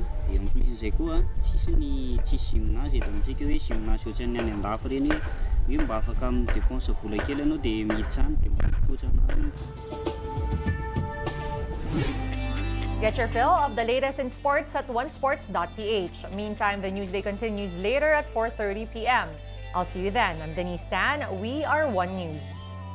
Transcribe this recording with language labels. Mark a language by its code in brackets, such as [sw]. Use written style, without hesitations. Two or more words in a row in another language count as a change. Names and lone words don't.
[mg] Eo amin'ny plusin'izay koa tsisy gymnase eto amintsika hoe gymnase ohatran'ny any andafy reny hoe mba afaka amin'ny dépense vola kely ianao dia miditsany dia mba mikotrana. [en] Get your fill of the latest in sports at onesports.ph. Meantime, the Newsday continues later at 4:30 p.m. I'll see you then. I'm Denise Tan. We are One News.